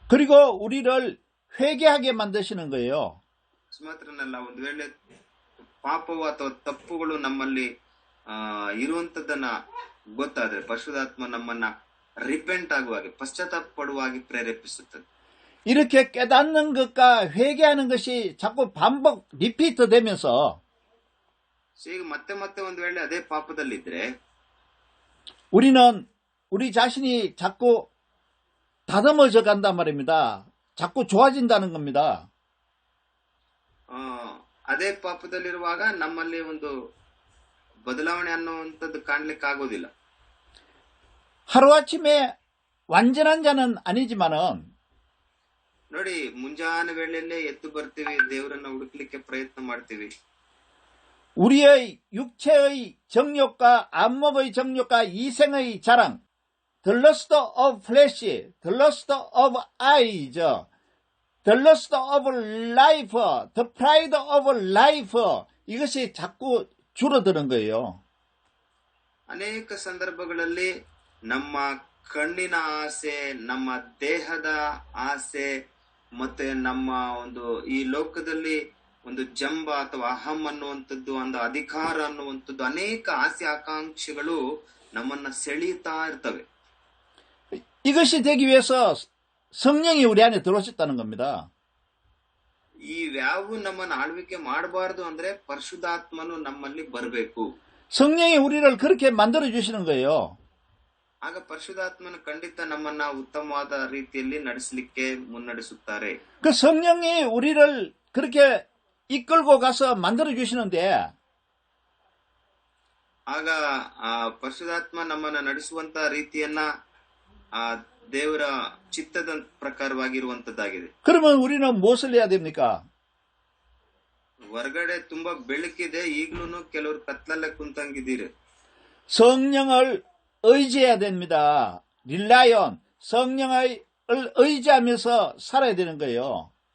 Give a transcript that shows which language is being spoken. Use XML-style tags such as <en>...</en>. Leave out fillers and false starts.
<ko>그리고 우리를 회개하게 만드시는 거예요.</ko> <kn>ಮಾತ್ರನಲ್ಲ, ಒಂದು ವೇಳೆ ಪಾಪವು ಅಥವಾ ತಪ್ಪುಗಳು ನಮ್ಮಲ್ಲಿ ಇರುವಂತದ್ದನ್ನ ಗೊತ್ತಾದ್ರೆ ಪರಿಶುದ್ಧಾತ್ಮ ನಮ್ಮನ್ನ ರಿಪೆಂಟ್ ಆಗುವಾಗೆ, ಪಶ್ಚಾತ್ತಾಪ ಪಡುವಾಗಿ ಪ್ರೇರೇಪಿಸುತ್ತದೆ.</kn> <ko>이렇게 깨닫는 것과 회개하는 것이 자꾸 반복 리피트 되면서</ko> <kn>ಈಗ ಮತ್ತೆ ಒಂದು ವೇಳೆ ಅದೇ ಪಾಪದಲ್ಲಿದ್ರೆ</kn> <ko>우리는 우리 자신이 자꾸 다듬어져 간단 말입니다. 자꾸 좋아진다는 겁니다.</ko> <kn>ಅದೇ ಪಾಪದಲ್ಲಿರುವಾಗ ನಮ್ಮಲ್ಲಿ ಒಂದು ಬದಲಾವಣೆ ಅನ್ನುವಂಥದ್ದು ಕಾಣ್ಲಿಕ್ಕೆ ಆಗೋದಿಲ್ಲ.</kn> <ko>하루아침에 완전한 자는 아니지만은</ko> <kn>ನೋಡಿ, ಮುಂಜಾನೆ ವೇಳೆಯಲ್ಲೇ ಎದ್ದು ಬರ್ತೀವಿ, ದೇವರನ್ನ ಹುಡುಕ್ಲಿಕ್ಕೆ ಪ್ರಯತ್ನ ಮಾಡ್ತೀವಿ.</kn> <ko>우리의 육체의 정욕과 안목의 정욕과 이생의 자랑,</ko> <en>the lust of flesh, the lust of eyes, the lust of life,</en> <ko>the pride of life, 이것이 자꾸 줄어드는 거예요.</ko> <kn>ಅನೇಕ ಸಂದರ್ಭಗಳಲ್ಲಿ ನಮ್ಮ ಕಣ್ಣಿನ ಆಸೆ, ನಮ್ಮ ದೇಹದ ಆಸೆ, ಮತ್ತೆ ನಮ್ಮ ಒಂದು ಈ ಲೋಕದಲ್ಲಿ ಒಂದು ಜಂಬ ಅಥವಾ ಅಹಂ ಅನ್ನುವಂಥದ್ದು, ಒಂದು ಅಧಿಕಾರ ಅನ್ನುವಂಥದ್ದು, ಅನೇಕ ಆಸೆ ಆಕಾಂಕ್ಷೆಗಳು ನಮ್ಮನ್ನ ಸೆಳೀತಾ ಇರ್ತವೆ.</kn> <ko>이것이 되기 위해서 성령이 우리 안에 들어오셨다는 겁니다.</ko> <kn>ಇವ್ಯಾವು ನಮ್ಮನ್ನ ಆಳ್ವಿಕೆ ಮಾಡಬಾರದು ಅಂದ್ರೆ ಪರಿಶುದ್ಧಾತ್ಮನು ನಮ್ಮಲ್ಲಿ ಬರಬೇಕು.</kn> <ko>성령이 우리를 그렇게 만들어 주시는 거예요.</ko> <kn>ಆಗ ಪರಿಶುದ್ಧಾತ್ಮನು ಖಂಡಿತ ನಮ್ಮನ್ನ ಉತ್ತಮವಾದ ರೀತಿಯಲ್ಲಿ ನಡೆಸಲಿಕ್ಕೆ ಮುನ್ನಡೆಸುತ್ತಾರೆ.</kn> <ko>그 성령이 우리를 그렇게 이끌고 가서 만들어 주시는데</ko> <kn>ಆಗ ಆ ಪರಿಶುದ್ಧಾತ್ಮ ನಮ್ಮನ್ನ ನಡೆಸುವಂತ ರೀತಿಯನ್ನ ಆ ದೇವರ ಚಿತ್ತದ ಪ್ರಕಾರವಾಗಿರುವಂತದ್ದಾಗಿದೆ.</kn> <ko>그러면 우리는 무엇을 해야 됩니까?</ko> <kn>ಹೊರಗಡೆ ತುಂಬಾ ಬೆಳಕಿದೆ, ಈಗ್ಲೂ ಕೆಲವರು ಕತ್ಲಲ್ಲೇ ಕುಂತಂಗಿದ್ದೀರಿ.</kn> <ko>성령을 의지해야 됩니다. 릴라이온, 성령을 의지하면서 살아야 되는 거예요.</ko>